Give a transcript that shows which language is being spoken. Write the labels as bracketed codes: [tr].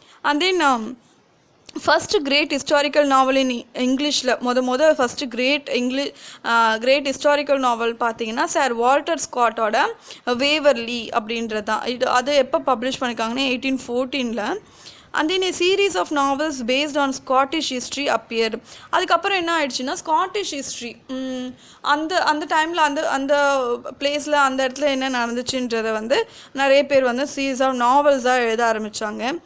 [ta] And then first great historical நாவல் இன் இங்கிலீஷில் first great historical நாவல் பார்த்தீங்கன்னா sir Walter ஸ்காட்டோட Waverley அப்படின்றது தான். அது எப்போ பப்ளிஷ் பண்ணியிருக்காங்கன்னா 1814. [en] And then a series of novels based on Scottish history appeared. [ta] அதுக்கப்புறம் என்ன ஆயிடுச்சுன்னா ஸ்காட்டிஷ் ஹிஸ்ட்ரி அந்த டைமில் அந்த பிளேஸில் அந்த இடத்துல என்ன நடந்துச்சுன்றதை வந்து நிறைய பேர் வந்து சீரீஸ் ஆஃப் நாவல்ஸாக எழுத ஆரம்பித்தாங்க.